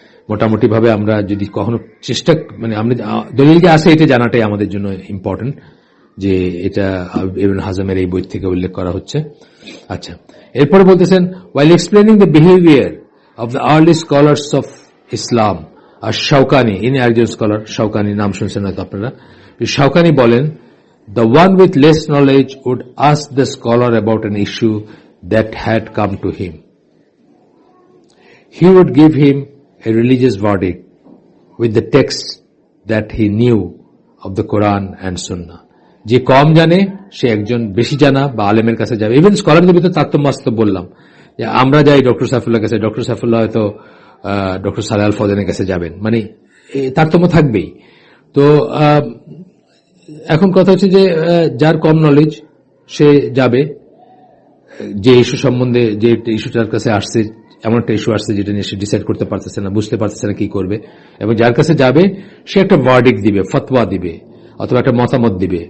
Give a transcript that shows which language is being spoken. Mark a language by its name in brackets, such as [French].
[Bangla] মোটামুটি ভাবে আমরা যদি কখনো চেষ্টা, মানে আমরা দলিল যে আছে এটা জানাটাই আমাদের জন্য ইম্পর্টেন্ট, যে এটা ইবনে হাজমের এই বই থেকে উল্লেখ করা হচ্ছে। আচ্ছা, এরপরে বলতেছেন, [English] while explaining the behavior of the early scholars of Islam, [Bangla] আর শাওকানি, ইনি একজন স্কলার, শাওকানি নাম শুনছেন হয়তো আপনারা। শাওকানি বলেন, [English] the one with less knowledge would ask the scholar about an issue that had come to him. He would give him a religious verdict with the text that he knew of the Quran and Sunnah. [Bangla] যে কম জানে সে একজন বেশি জানা বা আলেমের কাছে যাবে। Even স্কলারদের ভিতরে তারতম্য আসতে বললাম যে আমরা যাই ডক্টর সাইফুল্লাহ কাছে, ডক্টর সাইফুল্লাহ হয়তো ডক্টর সালেহ আল ফজনের কাছে যাবেন, মানে তারতম্য থাকবেই। তো এখন কথা হচ্ছে যে যার কম নলেজ সে যাবে, যে ইস্যু সম্বন্ধে, যে ইস্যুটার কাছে আসছে, এমন একটা ইস্যু আসছে যেটা নিয়ে সে ডিসাইড করতে পারতেছে না, বুঝতে পারতেছে না কি করবে, এবং যার কাছে যাবে সে একটা ভার্ডিক্ট দিবে, ফতোয়া দিবে, অথবা একটা মতামত দিবে।